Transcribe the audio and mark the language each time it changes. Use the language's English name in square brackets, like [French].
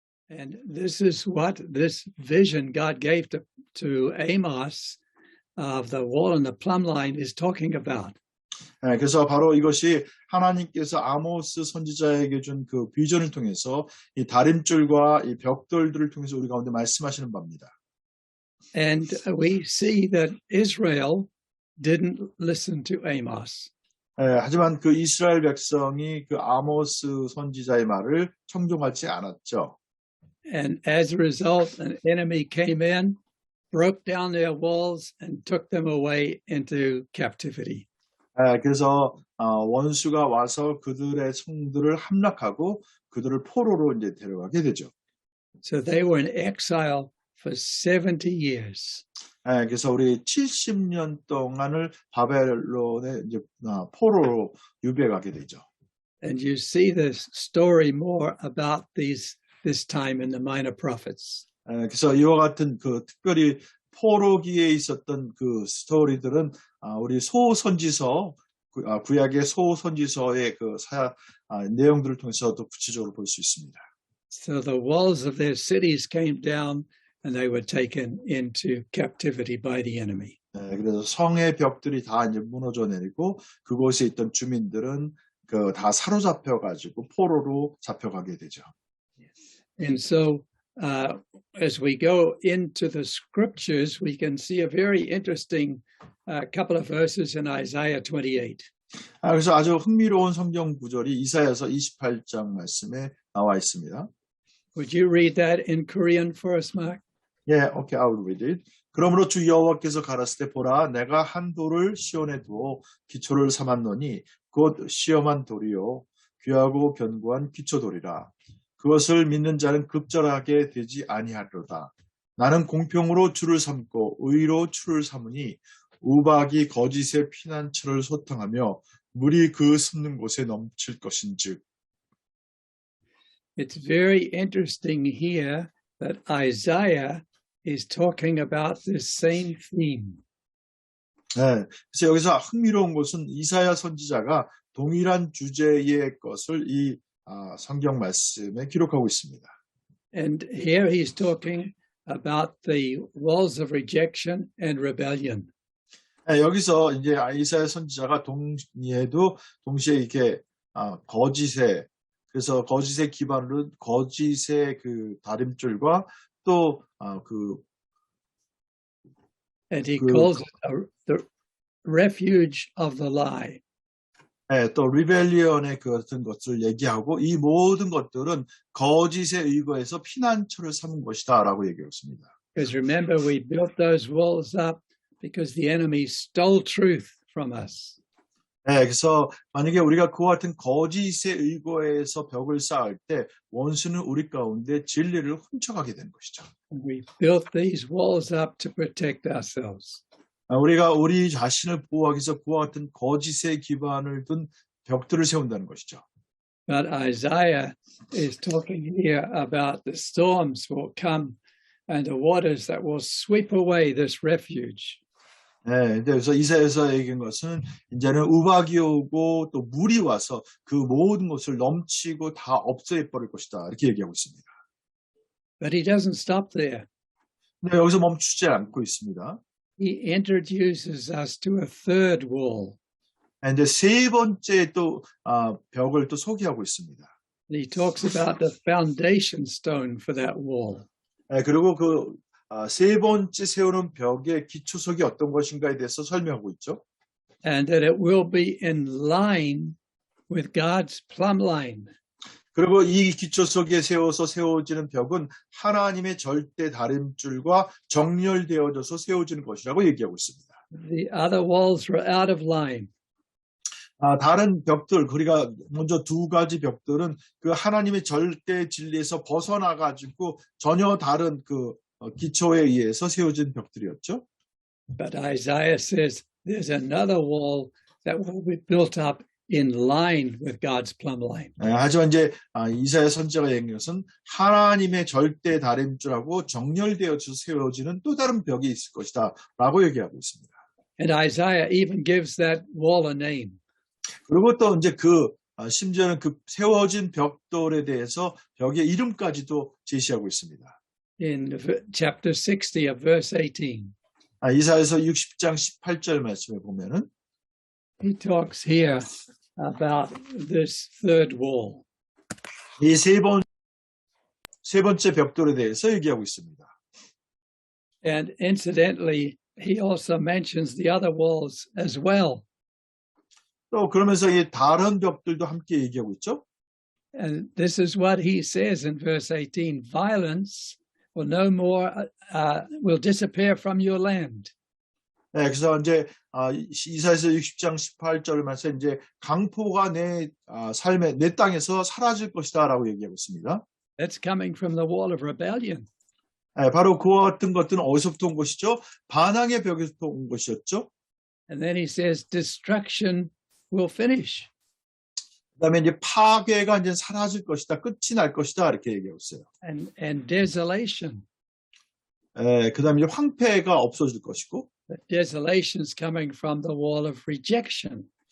[English] And this is what this vision God gave to Amos of the wall and the plumb line is talking about. [Korean] 네, 그래서 바로 이것이 하나님께서 아모스 선지자에게 준 그 비전을 통해서 이 다림줄과 이 벽돌들을 통해서 우리 가운데 말씀하시는 바입니다. [English] And we see that Israel didn't listen to Amos. [Korean] 네, 하지만 그 이스라엘 백성이 그 아모스 선지자의 말을 청종하지 않았죠. [English] And as a result, an enemy came in, broke down their walls, and took them away into captivity. [Korean] 네, 그래서 원수가 와서 그들의 성들을 함락하고 그들을 포로로 이제 데려가게 되죠. [English] So they were in exile for 70 years. [Korean] 네, 그래서 우리 70년 동안을 바벨론에 이제 포로로 유배가게 되죠. [English] And you see this story more about this time in the Minor Prophets. [Korean] 그래서 이와 같은 그 특별히 포로기에 있었던 그 스토리들은 우리 소선지서 구약의 소선지서의 그 내용들을 통해서도 구체적으로 볼 수 있습니다. [English] So the walls of their cities came down and they were taken into captivity by the enemy. [Korean] 그래서 성의 벽들이 다 이제 무너져 내리고 그곳에 있던 주민들은 그 다 사로잡혀 가지고 포로로 잡혀가게 되죠. [English] And so as we go into the scriptures, we can see a very interesting couple of verses in Isaiah 28. [Korean] 그래서 아주 흥미로운 성경 구절이 이사야서 28장 말씀에 나와 있습니다. [English] Would you read that in Korean for us, Mark? Yeah, okay, I will read it. [Korean] 그러므로 주 여호와께서 가라사대 보라 내가 한 돌을 시온에 두어 기초를 삼았노니 곧 시험한 돌이요 귀하고 견고한 기초돌이라. 그것을 믿는 자는 급절하게 되지 아니하리로다. 나는 공평으로 주를 삼고 의로 주를 삼으니 우박이 거짓의 피난처를 소탕하며 물이 그 솟는 곳에 넘칠 것인즉. [English] It's very interesting here that Isaiah is talking about this same theme. [Korean] 네, 그래서 여기서 흥미로운 것은 이사야 선지자가 동일한 주제의 것을 이 성경 말씀에 기록하고 있습니다. [English] And here he's talking about the walls of rejection and rebellion. [Korean] 네, 여기서 이제 이사야 선지자가 동시에 이렇게 거짓의 그래서 거짓의 기반으로 거짓의 그 다림줄과 또 [English] And he calls it the refuge of the lie. [Korean] 네, 또 리벨리언의 같은 것을 얘기하고 이 모든 것들은 거짓에 의거해서 피난처를 삼은 것이다라고 얘기했습니다. [English] Because remember, we built those walls up because the enemy stole truth from us. [Korean] 네, 그래서 만약에 우리가 그와 같은 거짓에 의거해서 벽을 쌓을 때 원수는 우리 가운데 진리를 훔쳐가게 되는 것이죠. [English] We built these walls up to protect ourselves. [Korean] 우리가 우리 자신을 보호하기 위해서 그와 같은 거짓의 기반을 둔 벽들을 세운다는 것이죠. [English] But Isaiah is talking here about the storms will come and the waters that will sweep away this refuge. [Korean] 네, 그래서 이사야서 얘기한 것은 이제는 우박이 오고 또 물이 와서 그 모든 것을 넘치고 다 없애 버릴 것이다 이렇게 얘기하고 있습니다. [English] But he doesn't stop there. [Korean] 네, 여기서 멈추지 않고 있습니다. [English] He introduces us to a third wall. [Korean] 이제 세 번째 또 벽을 또 소개하고 있습니다. [English] He talks about the foundation stone for that wall. [Korean] 네, 그리고 그 세 번째 세우는 벽의 기초석이 어떤 것인가에 대해서 설명하고 있죠. [English] And that it will be in line with God's plumb line. [Korean] 그리고 이 기초 속에 세워지는 벽은 하나님의 절대 다림줄과 정렬되어져서 세워지는 것이라고 얘기하고 있습니다. [English] The other walls were out of line. [Korean] 다른 벽들, 그러니까 먼저 두 가지 벽들은 그 하나님의 절대 진리에서 벗어나가지고 전혀 다른 그 기초에 의해서 세워진 벽들이었죠. [English] But Isaiah says there's another wall that will be built up in line with God's plumb line. [Korean] 하지만 이제 이사야 선지자가 얘기한 것은 하나님의 절대 다림줄하고 정렬되어서 세워지는 또 다른 벽이 있을 것이다 라고 얘기하고 있습니다. [English] And Isaiah even gives that wall a name. [Korean] 그리고 또 이제 심지어는 그 세워진 벽돌에 대해서 벽의 이름까지도 제시하고 있습니다. [English] In chapter 60 of verse 18. [Korean] 이사야서 60장 18절 말씀에 보면은 [English] He talks here about this third wall. [Korean] 이 세 번째 벽돌에 대해서 얘기하고 있습니다. [English] And incidentally, he also mentions the other walls as well. [Korean] 또 그러면서 이 다른 벽들도 함께 얘기하고 있죠. [English] And this is what he says in verse 18, violence will no more, will disappear from your land. [Korean] 네, 그래서 이제 이사야서 60장 18절을 말해서 이제 강포가 내 삶의 내 땅에서 사라질 것이다라고 얘기하고 있습니다. [English] That's coming from the wall of rebellion. [Korean] 네, 바로 그와 같은 것들은 어디서부터 온 것이죠? 반항의 벽에서부터 온 것이었죠. [English] And then he says destruction will finish. [Korean] 그다음에 이제 파괴가 이제 사라질 것이다, 끝이 날 것이다 이렇게 얘기하고 있어요. [English] And desolation. [Korean] 그다음에 이제 황폐가 없어질 것이고. [English] But desolation is coming from the wall of rejection.